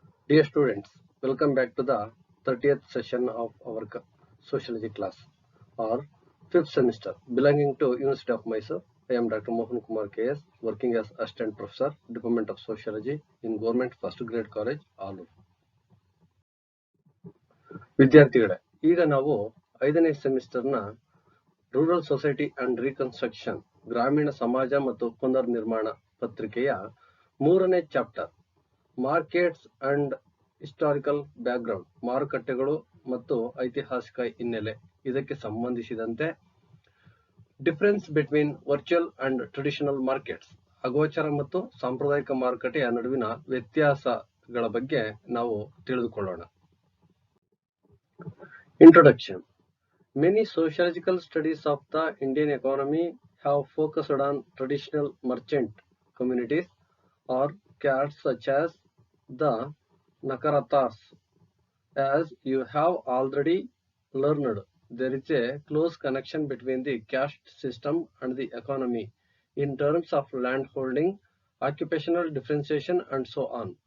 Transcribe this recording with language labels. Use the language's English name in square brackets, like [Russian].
[English] Dear students, welcome back to the 30th session of our sociology class or 5th semester belonging to University of Mysore. I am Dr. Mohan Kumar KS, working as Assistant Professor, Department of Sociology in Government First Grade College, Alur. [Kannada] ವಿದ್ಯಾರ್ಥಿಗಳೇ, ಈಗ ನಾವು 5ನೇ ಸೆಮಿಸ್ಟರ್ನ [English] rural society and reconstruction [Kannada] ಗ್ರಾಮೀಣ ಸಮಾಜ ಮತ್ತು ಪುನರ್ನಿರ್ಮಾಣ ಪತ್ರಿಕೆಯ 3ನೇ chapter [English] markets and historical background, [Kannada] ಮಾರುಕಟ್ಟೆಗಳು ಮತ್ತು ಐತಿಹಾಸಿಕ ಹಿನ್ನೆಲೆ, ಇದಕ್ಕೆ ಸಂಬಂಧಿಸಿದಂತೆ [English] difference between virtual and traditional markets, [Kannada] ಅಗೋಚರ ಮತ್ತು ಸಾಂಪ್ರದಾಯಿಕ ಮಾರುಕಟ್ಟೆಯ ನಡುವಿನ ವ್ಯತ್ಯಾಸಗಳ ಬಗ್ಗೆ ನಾವು ತಿಳಿದುಕೊಳ್ಳೋಣ. [English] Introduction. Many sociological studies of the Indian economy have focused on traditional merchant communities or castes such as the Nakaratas. As you have already learned, there is a close connection between the caste system and the economy in terms of land holding, occupational differentiation, and so on.